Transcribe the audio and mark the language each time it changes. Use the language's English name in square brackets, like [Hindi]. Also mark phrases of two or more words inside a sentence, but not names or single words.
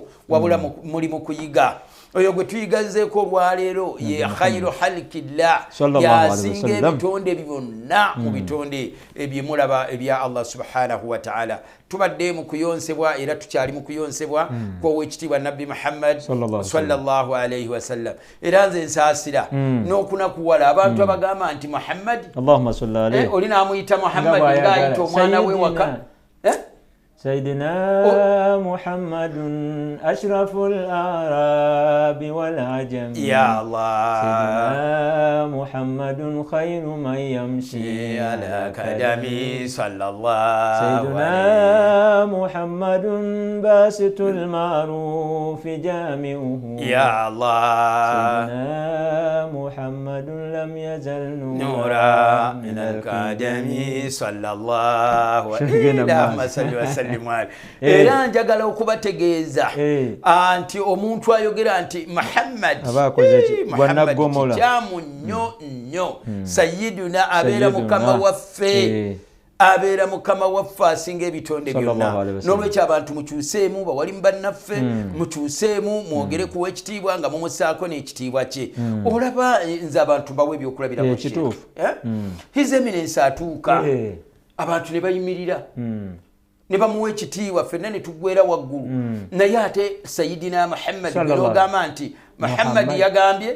[Ganda] wabula muli mu kuyiga oyo gwe tuyigazeeko olwaleero ye [Arabic] خير خلق الله [Ganda] yasinga ebitonde byonna mu bitonde ebyemulaba ebya [Arabic] الله سبحانه و تعالى [Ganda] tubadde mu kuyonsebwa era tukyali mu kuyonsebwa kw'owekitiibwa nabbi Muhammad [Arabic] صلى الله عليه وسلم [Ganda] era nze nsaasira n'okunakuwala abantu abagamba nti Muhammad [Arabic] اللهم صل عليه [Ganda] oli n'amuyita Muhammad ng'ayita omwana we waka [Arabic] سيدنا محمد أشرف الأعراب والعجم يا الله سيدنا محمد خير من يمشي على قدمي صلى الله سيدنا محمد باسط المعروف جامعه يا الله سيدنا محمد لم يزل نورا من القدم صلى الله عليه وسلم [Ganda] era njagala okubategeeza anti omuntu ayogera nti Muhammad kyamu nnyo nnyo sayyiduna abeera mukama waffe abeera mukama waffe asinga ebitonde byonna n'olwekyo abantu mukyuseemu bawalimu bannaffe mukyuseemu mwogere kuwa ekitiibwa nga mumusaako n'ekitiibwa kye olaba nze abantu bawe ebyokulabirako kituufu [English] his eminence [Ganda] atuuka abantu ne bayimirira ne bamuwa ekitiibwa ffenna ne tuggwera waggulu naye ate sayidina Muhammad n'ogamba nti Muhammad yagambye